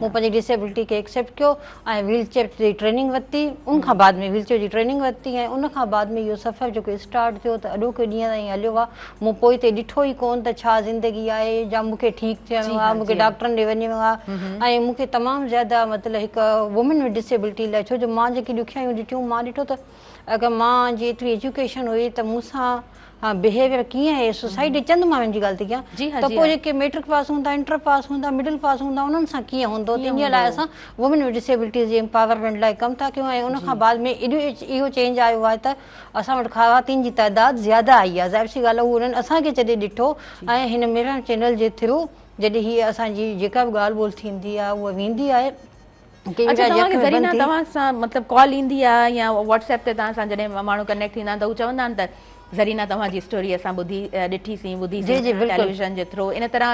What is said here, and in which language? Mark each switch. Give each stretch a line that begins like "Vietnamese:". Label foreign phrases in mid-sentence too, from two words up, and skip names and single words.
Sindhi: मूं पंहिंजी डिसेबिलिटी खे एक्सेप्ट कयो ऐं व्हीलचेयर जी ट्रेनिंग वरिती। उनखां बाद में व्हीलचेयर जी ट्रेनिंग वरिती ऐं उनखां बाद में इहो सफ़र जेको स्टार्ट थियो त अॼोके ॾींहं ताईं हलियो आहे। मूं पोइ हिते ॾिठो ई कोन त छा ज़िंदगी आहे, या मूंखे ठीकु थियणो आहे, मूंखे डॉक्टरनि ॾे वञिणो आहे। ऐं मूंखे तमामु ज़्यादा मतिलबु हिकु
English: woman with disability
Sindhi: लाइ, छो जो मां जेकी ॾुखियायूं ॾिठियूं, मां ॾिठो त अगरि मां जी एतिरी एजुकेशन हुई त मूंसां बिहेवियर कीअं आहे सोसाइटी, चंद माण्हुनि जी ॻाल्हि थी कयां, त पोइ जेके
English: matric pass
Sindhi: हूंदा,
English: inter pass
Sindhi: हूंदा,
English: middle pass
Sindhi: हूंदा, उन्हनि सां कीअं हूंदो। त इन लाइ असां
English: woman with disabilities
Sindhi: जी एम्पावरमेंट लाइ कमु था कयूं। ऐं उनखां बाद में इहो चेंज आयो आहे त असां वटि ख़वातीन जी तइदादु ज़्यादा आई आहे। ज़ाहिर सी ॻाल्हि आहे, उहो उन्हनि असांखे जॾहिं ॾिठो ऐं हिन मिरर चैनल जे थ्रू जॾहिं हीअ असांजी जेका बि ॻाल्हि ॿोल थींदी आहे उहा वेंदी आहे। तव्हां सां मतिलबु कॉल ईंदी आहे या व्हाट्सएप ते तव्हां सां जॾहिं माण्हू कनेक्ट थींदा आहिनि त हू चवंदा आहिनि त ज़रीना तव्हांजी स्टोरी असां ॾिठीसीं, ॿुधीसीं टेलीविजन जे थ्रू, इन तरह।